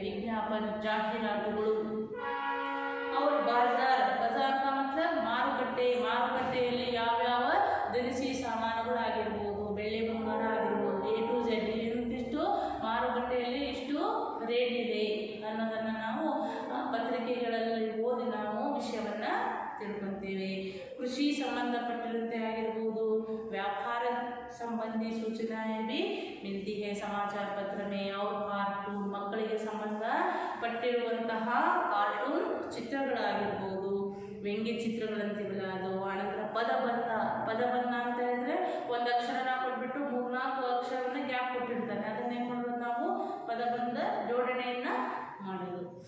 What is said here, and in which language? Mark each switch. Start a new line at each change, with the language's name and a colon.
Kannada: ವಿಜ್ಞಾಪನ, ಜಾಹೀರಾತುಗಳು,
Hindi: और बाजार का मतलब
Kannada: ಮಾರುಕಟ್ಟೆ, ಮಾರುಕಟ್ಟೆಯಲ್ಲಿ ಯಾವ್ಯಾವ ದಿನಸಿ ಸಾಮಾನುಗಳಾಗಿರ್ಬೋದು, ಬೆಳ್ಳಿ ಬಂಗಾರ ಆಗಿರ್ಬೋದು, A to Z ಇಂತಿಷ್ಟು ಮಾರುಕಟ್ಟೆಯಲ್ಲಿ ಇಷ್ಟು ರೇಟ್ ಇದೆ ಅನ್ನೋದನ್ನು ನಾವು ಪತ್ರಿಕೆಗಳಲ್ಲಿ ಓದಿ ನಾವು ವಿಷಯವನ್ನು ತಿಳ್ಕೊಳ್ತೇವೆ. ಕೃಷಿ ಸಂಬಂಧಪಟ್ಟಿರಂತೆ ಆಗಿರ್ಬೋದು, ವ್ಯಾಪಾರ
Hindi: संबंधी सूचनाएं भी मिलती है समाचार पत्र में. और कार्टून,
Kannada: ಮಕ್ಕಳಿಗೆ ಸಂಬಂಧಪಟ್ಟಿರುವಂತಹ ಕಾರ್ಟೂನ್ ಚಿತ್ರಗಳಾಗಿರ್ಬೋದು, ವ್ಯಂಗ್ಯ ಚಿತ್ರಗಳಂತೀವಲ್ಲ ಅದು. ಆನಂತರ ಪದಬಂಧ ಅಂತ ಹೇಳಿದ್ರೆ ಒಂದು ಅಕ್ಷರನ ಕೊಟ್ಬಿಟ್ಟು 3-4 ಅಕ್ಷರವನ್ನು ಗ್ಯಾಪ್ ಕೊಟ್ಟಿರ್ತಾನೆ, ಅದನ್ನ ಏನು ಮಾಡೋದು ನಾವು ಪದಬಂಧ ಜೋಡಣೆಯನ್ನು ಮಾಡೋದು.